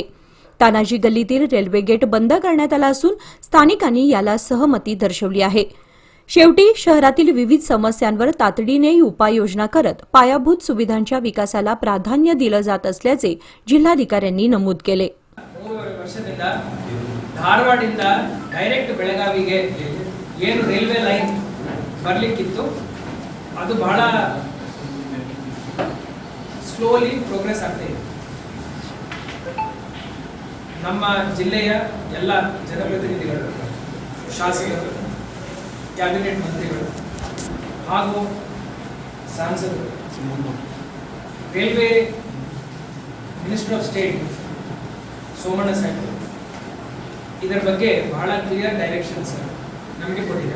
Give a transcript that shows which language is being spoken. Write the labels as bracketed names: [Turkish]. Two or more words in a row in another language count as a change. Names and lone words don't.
[Marathi] तानाजी गल्लीतील रेल्वे गेट बंद करण्यात आला असून स्थानिकांनी याला सहमती दर्शवली आहे. शेवटी शहरातील विविध समस्यांवर तातडीने उपाययोजना करत पायाभूत सुविधांच्या विकासाला प्राधान्य दिलं जात असल्याचे जिल्हाधिकाऱ्यांनी नमूद केले. [Kannada] धारवाडದಿಂದ ಡೈರೆಕ್ಟ್ ಬೆಳಗಾವಿಗೆ ಏನು ರೈಲ್ವೆ ಲೈನ್ ಬರಲಿಕ್ಕಿತ್ತು ಅದು ಬಹಳ [English] slowly progress [Kannada] ಆಗ್ತಾ ಇದೆ. ನಮ್ಮ ಜಿಲ್ಲೆಯ ಎಲ್ಲ ಜನಪ್ರತಿನಿಧಿಗಳು, ಶಾಸಕರು, ಕ್ಯಾಬಿನೆಟ್ ಮಂತ್ರಿಗಳು ಹಾಗೂ ಸಂಸದರು, [English] railway minister of state [Kannada] ಸೋಮಣ್ಣ ಸಾಹೇಬರು ಇದರ ಬಗ್ಗೆ ಬಹಳ [English] clear directions [Kannada] ನಮಗೆ ಕೊಟ್ಟಿದ್ದಾರೆ.